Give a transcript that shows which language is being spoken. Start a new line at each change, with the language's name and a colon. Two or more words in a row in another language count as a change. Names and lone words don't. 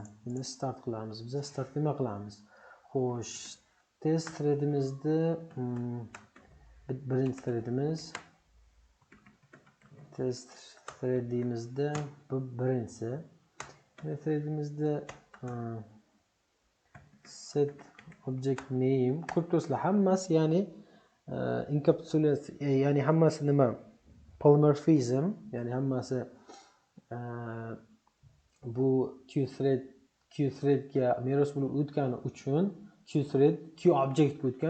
Uzbek: Endi start qilamiz. Biz start nima qilamiz? Xo'sh, test threadimizni birinchi threadimiz test threadimizda bu birinchisi. Threadimizda
English: set object name
Uzbek: ko'rib hammasi, ya'ni encapsulation, ya'ni hammasi nima? Polymorphism, ya'ni hammasi bu QThread ga meros bo'lib o'tgani uchun QThread QObject o'tgan.